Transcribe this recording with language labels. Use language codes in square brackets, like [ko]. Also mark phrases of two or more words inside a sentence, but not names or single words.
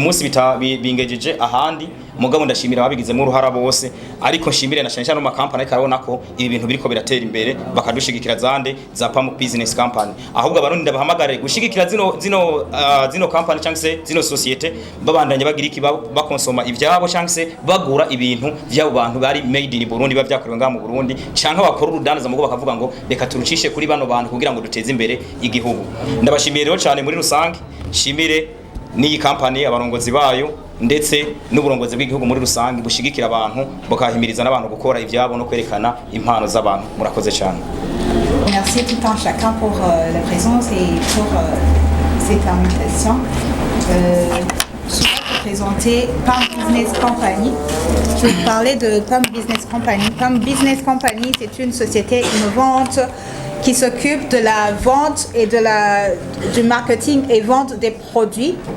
[rn] munsi bingejeje ahandi mugabo ndashimira ababigizemo uruhara bose ariko nshimire na cyane no company karabona ko ibi bintu biriko biratera imbere bakadushigikira zande za Pam Business Company ahubwo abarundi ndabahamagare gushigikira zino company cyangwa se zino societe babandanye bagira iki bakonsoma ivyabo cyangwa se bagura ibintu by'abo bantu bari [en] made in Burundi [rn] bavyakorewe ngaha mu Burundi cyangwa bakora urudandaza mugo bakavuga ngo reka turucishe kuri bano bantu kugira ngo duteze imbere igihugu ndabashimiye rero cyane muri rusange shimire n'iyi company abarongozi bayo ndetse n'uburongozi bw'igihugu muri rusange bushigikira abantu bakahimiriza n'abantu gukora ivyabo no kwerekana impano z'abantu murakoze cyane. [fr] Merci tout un chacun pour la présence et pour cette invitation. Je vais vous présenter Pam Business Company. Je vais vous parler de Pam Business Company. Pam Business Company, c'est une société innovante qui s'occupe de la vente et du marketing et vente des produits.